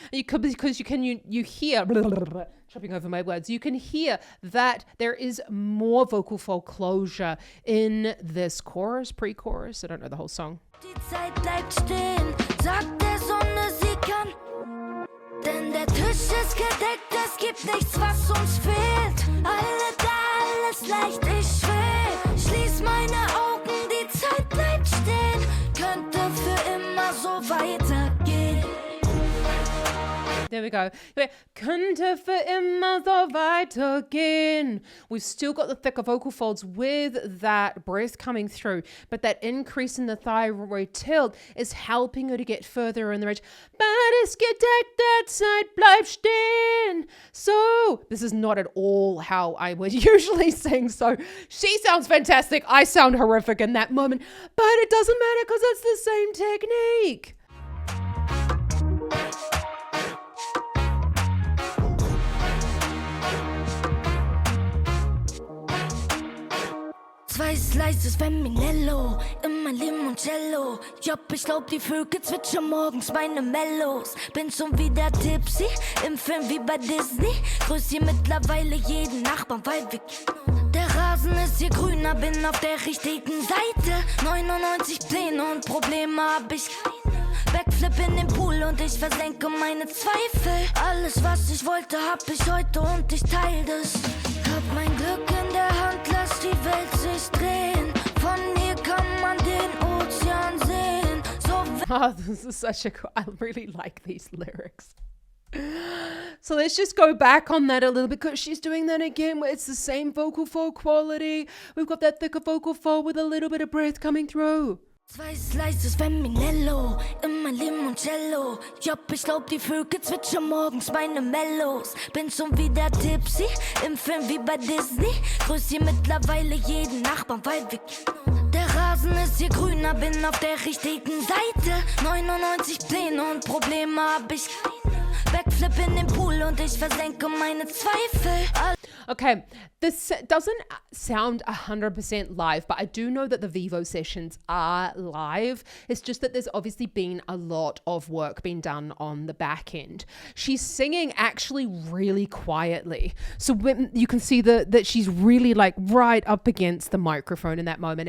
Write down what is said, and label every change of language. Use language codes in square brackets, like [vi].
[en] You could, because you hear, tripping over my words, you can hear that there is more vocal fold closure in this chorus, pre-chorus. I don't know the whole song. [de] Die Zeit bleibt stehen, sagt der Sonne, sie kann. Denn der Tisch ist gedeckt, es gibt nichts, was uns fehlt. Alle da, alles leicht, ich will. Schließ meine Augen, die Zeit bleibt stehen. Könnte für immer so weitergehen. [en] There we go. [de] Könnte für immer so weitergehen. [en] We've still got the thicker vocal folds with that breath coming through, but that increase in the thyroid tilt is helping her to get further in the range. But [de] es gedeckt, [en] that [de] Zeit bleibt stehen. [en] So this is not at all how I would usually sing. So she sounds fantastic. I sound horrific in that moment, but it doesn't matter because it's the same technique. [de] Zwei Slices Femminello, immer Limoncello. Job, ich glaub, die Vögel zwitschern morgens meine Mellos. Bin schon wieder tipsy, im Film wie bei Disney. Grüß hier mittlerweile jeden Nachbarn, weil wir der Rasen ist hier grüner, bin auf der richtigen Seite. 99 Pläne und Probleme hab ich keine. Backflip in den Pool und ich versenke meine Zweifel. Alles, was ich wollte, hab ich heute und ich teile das. Hab mein Glück in der Hand, lass die Welt sich drehen. Von hier kann man den Ozean sehen. [en] So Oh, this is such a cool, I really like these lyrics. So let's just go back on that a little bit because she's doing that again where it's the same vocal fold quality. We've got that thicker vocal fold with a little bit of breath coming through. [de] Zwei Slices Femminello, immer Limoncello. Job, ich glaub, die Vögel zwitschern morgens meine Mellos. Bin schon wieder tipsy, im Film wie bei Disney. Grüß hier mittlerweile jeden Nachbarn, weil wir der Rasen ist hier grüner, bin auf der richtigen Seite. 99 Pläne und Probleme hab ich keine. Backflip in den Pool und ich versenke meine Zweifel. [en] Okay, this doesn't sound 100% live, but I do know that the Vivo sessions are live. It's just that there's obviously been a lot of work being done on the back end. She's singing actually really quietly. So when you can see that she's really like right up against the microphone in that moment.